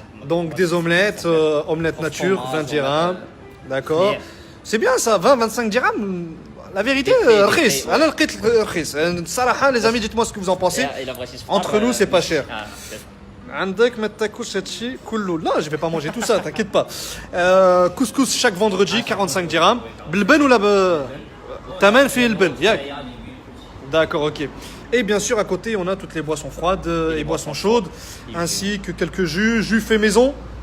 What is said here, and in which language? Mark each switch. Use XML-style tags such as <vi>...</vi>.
<fr>Donc des omelettes, omelettes nature, 20 dirhams. D'accord. C'est bien ça, 20-25 dirhams. La vérité,</fr> <ar>رخيص. انا لقيت رخيص. الصراحه</ar> <fr>les amis, dites-moi ce que vous en pensez. Entre nous, c'est pas cher.</fr> <ar>عندك ما تاكلش هادشي كله. لا,</ar> <fr>je vais pas manger tout ça, t'inquiète pas. Couscous chaque vendredi 45 dirhams.</fr> <ar>بالبن ولا تمن فيه البن ياك.</ar> <fr>D'accord, OK. Et bien sûr à côté, on a toutes les boissons froides et boissons chaudes ainsi que quelques jus faits maison.</fr>